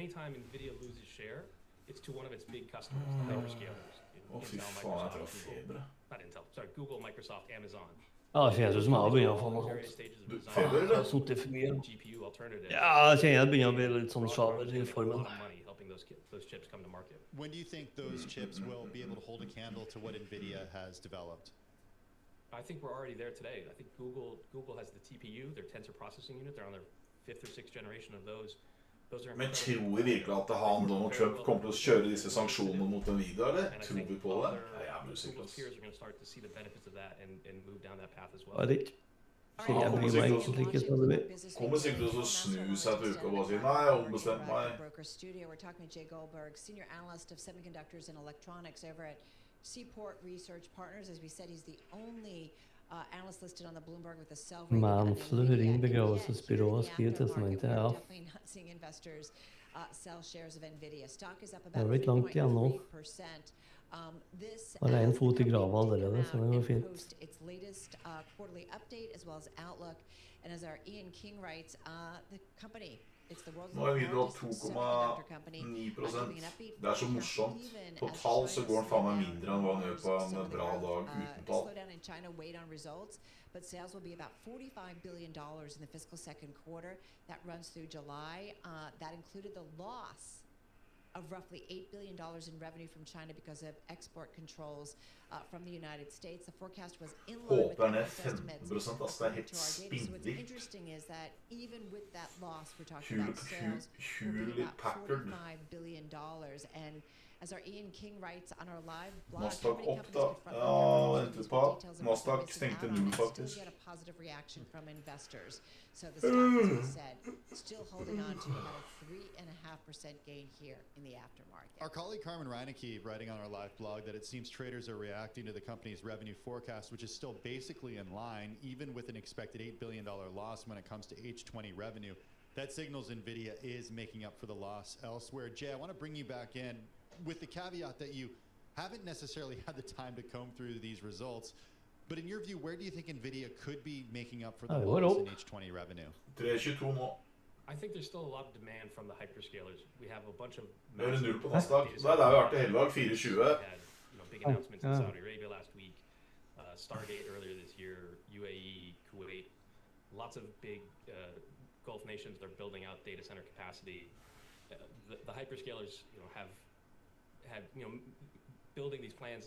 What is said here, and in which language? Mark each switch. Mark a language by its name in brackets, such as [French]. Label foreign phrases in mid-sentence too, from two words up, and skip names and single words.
[Norwegian] Fy faen, jeg tror feber. Google, Microsoft, Amazon. Ja, det kjennes ut som jeg har begynt å få noe sånt. Feber, eller? Jeg har suttet for mye. Ja, jeg kjenner jeg begynner å bli litt sånn sjaver i formen. [English] When do you think those chips will be able to hold a candle to what NVIDIA has developed? I think we're already there today. I think Google has the TPU, their tensor processing unit. They're on their 5th or 6th generation of those. [Norwegian] Men tror vi virkelig at han, Donald Trump, kommer til å kjøre disse sanksjonene mot Nvidia, eller? Tror vi på det? Nei, jeg er usikker. Jeg vet ikke. Jeg bryr meg egentlig ikke så mye. Kommer sikkert til å snu seg til uka og bare si, nei, jeg har ombestemt meg. [English] We're talking to Jay Goldberg, senior analyst of semiconductors and electronics over at Seaport Research Partners. As we said, he's the only analyst listed on the Bloomberg with a sell rating. [Norwegian] Man, Florin begravelsesbyrået skriver testamentet, ja. [English] Definitely not seeing investors sell shares of Nvidia. Stock is up [Norwegian] Det [English] about [Norwegian] er ikke langt igjen nå. [English] 3.3%. [Norwegian] Bare en fot i grava allerede, så det går fint. [English] Its latest quarterly update as well as outlook. And as our Ian King writes, the company, it's the world's [Norwegian] Nå er Nvidia [English] largest semiconductor company. [Norwegian] 2,9%. Det er så morsomt. Totalt så går den faen meg mindre enn hva den gjør på en bra dag uten tall. [English] Slowdown in China weighed on results, but sales will be about $45 billion in the fiscal second quarter. That runs through July. That included the loss of roughly $8 billion in revenue from China because of export controls from the United States. The forecast was in line with analyst estimates. [Norwegian] Det er helt [English] So what's interesting is that even with that loss, we're talking about sales will be about $45 billion. And as our Ian King writes on our live blog, [Norwegian] Nasdaq [English] many [Norwegian] opp [English] companies [Norwegian] da. [English] confront [Norwegian] Ja, [English] the [Norwegian] venter på. Nasdaq stengte null [English] still [Norwegian] faktisk. [English] get a positive reaction from investors. So the stock, as we said, still holding on to about a 3.5% gain here in the aftermarket. Our colleague Carmen Reinecke writing on our live blog that it seems traders are reacting to the company's revenue forecast, which is still basically in line, even with an expected $8 billion loss when it comes to H20 revenue. That signals NVIDIA is making up for the loss elsewhere. Jay, I want to bring you back in with the caveat that you haven't necessarily had the time to comb through these results. But in your view, where do you think NVIDIA could be making up for the loss in H20 revenue? [Norwegian] 3,22 nå. [English] I think there's still a lot of demand from the hyperscalers. We have a bunch of [Norwegian] Det er null på Nasdaq. Nei, det har vært det hele dag, 4,20. [English] Big announcements in Saudi Arabia last week, Stargate earlier this year, UAE, Kuwait, lots of big Gulf nations. They're building out data center capacity. The hyperscalers, have had, building these plans.